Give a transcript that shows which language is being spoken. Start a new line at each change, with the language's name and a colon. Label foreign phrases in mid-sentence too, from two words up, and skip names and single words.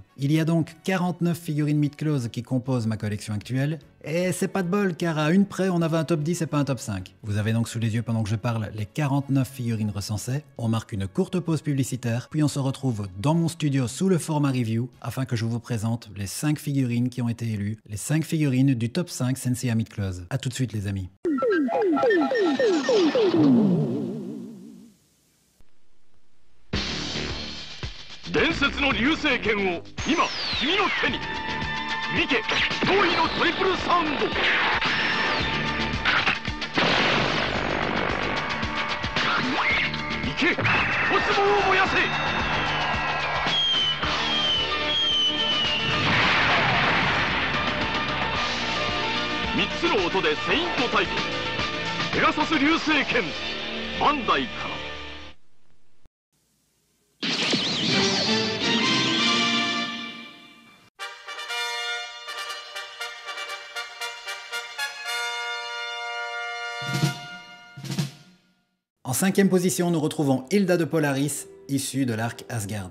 French: Il y a donc 49 figurines Meet Close qui composent ma collection actuelle, et c'est pas de bol car à une près on avait un top 10 et pas un top 5. Vous avez donc sous les yeux pendant que je parle les 49 figurines recensées, on marque une courte pause publicitaire, puis on se retrouve dans mon studio sous le format review afin que je vous présente les 5 figurines qui ont été élues, les 5 figurines du top 5 Senseiya Meet Close. A tout de suite les amis.
Japanese: 伝説の流星剣を今君の手に見て驚異のトリプルサウンド行けコスモを燃やせ3つの音でセイントタイプペガサス流星剣バンダイから
French: En 5e position, nous retrouvons Hilda de Polaris, issue de l'arc Asgard.